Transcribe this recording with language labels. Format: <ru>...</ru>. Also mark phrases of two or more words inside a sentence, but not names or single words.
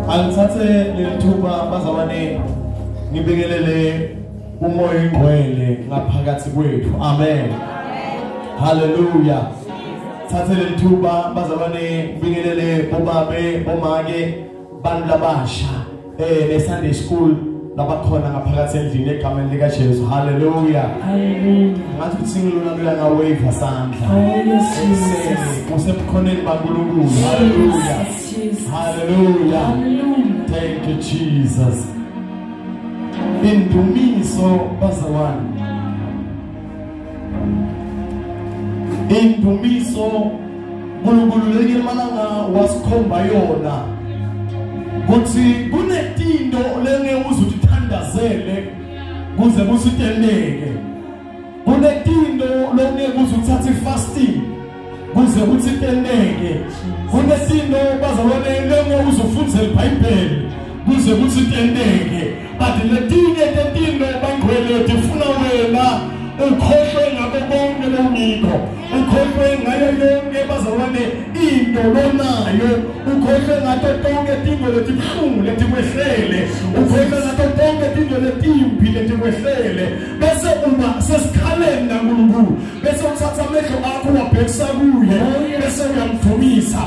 <ss>Angithathe lethuba bazabane ngibekelele umoya ingcwele ngaphakathi kwethu. Amen. Hallelujah. Thathe lethuba bazabane ngibekelele bobabe bomake bantu labasha le</ss> <en>Sunday school</en> <ss>labakhona ngaphakathi endlini egameni lika Jesu. Hallelujah. Hallelujah. Ngathi singilona kula nga wave asandla. Usemkhoneni baNkulunkulu.</ss> <en>Hallelujah. Hallelujah. Thank you Jesus.</en> <ss>Indumiso bazawani. Indumiso uNkulunkulu lekile malanga wasikhomba yona. Kuthi kunedinto lenge uzuthandazele kuze kusiteleke. Kunedinto lenge uzuthatha fasting kuze kusiteleke. Kunedinto bazawone lenge uzufundzela iBhayibheli kuze kusiteleke. But ledinge dedinto bangcwele difuna wena ukhohlwe ngabo bonke lomiko. Ukhohlwe ngayo yonke bazawone into lonayo. Ukhohlwe ngato tonke tinto letibhlungu letikwehlele. Ukhohlwe ngato tonke tinto letimbi letikwehlele. Bese uma sesikhaleni naNkulunkulu. Bese uthatha amehlo akho wabhekisa kuye. Bese uyamdumisa.</ss>